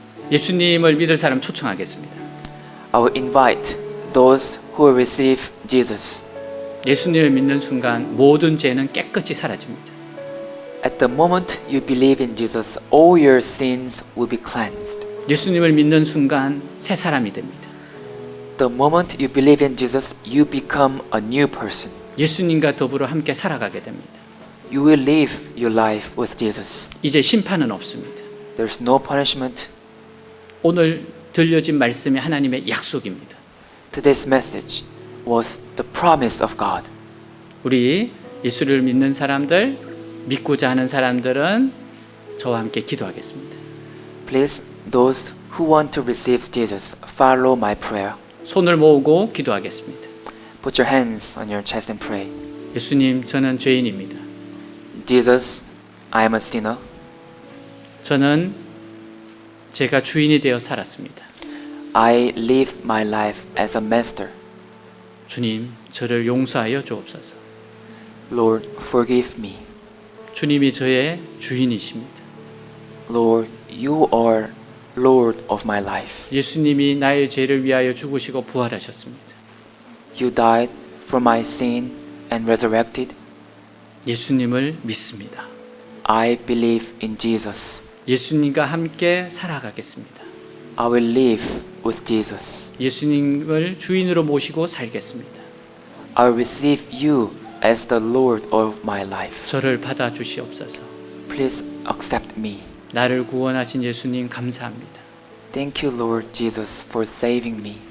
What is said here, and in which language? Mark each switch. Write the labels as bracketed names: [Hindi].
[Korean] 예수님을 믿을 사람 초청하겠습니다. [English] I will invite those who will receive Jesus. [Korean] 예수님을 믿는 순간 모든 죄는 깨끗이 사라집니다. [English] At the moment you believe in Jesus, all your sins will be cleansed. [Korean] 예수님을 믿는 순간 새 사람이 됩니다. [English] The moment you believe in Jesus, you become a new person. [Korean] 예수님과 더불어 함께 살아가게 됩니다. [English] You will live your life with Jesus. [Korean] 이제 심판은 없습니다. [English] There's no punishment. [Korean] 오늘 들려진 말씀이 하나님의 약속입니다. [English] Today's message was the promise of God. [Korean] 우리 예수를 믿는 사람들, 믿고자 하는 사람들은 저와 함께 기도하겠습니다. [English] Please, those who want to receive Jesus, follow my prayer. [Korean] 손을 모으고 기도하겠습니다. [English] Put your hands on your chest and pray. [Korean] 예수님, 저는 죄인입니다. [English] Jesus, I am a sinner. [Korean] 저는 제가 주인이 되어 살았습니다. [English] I lived my life as a master. [Korean] 주님, 저를 용서하여 주옵소서. [English] Lord, forgive me. [Korean] 주님이 저의 주인이십니다. [English] Lord, you are Lord of my life. [Korean] 예수님이 나의 죄를 위하여 죽으시고 부활하셨습니다. [English] You died for my sin and resurrected. [Korean] 예수님을 믿습니다. [English] I believe in Jesus. [Korean] 예수님과 함께 살아가겠습니다. [English] I will live with Jesus. [Korean] 예수님을 주인으로 모시고 살겠습니다. [English] I will receive you as the Lord of my life. [Korean] 저를 받아 주시옵소서. [English] Please accept me. [Korean] 나를 구원하신 예수님 감사합니다. [English] Thank you, Lord Jesus, for saving me.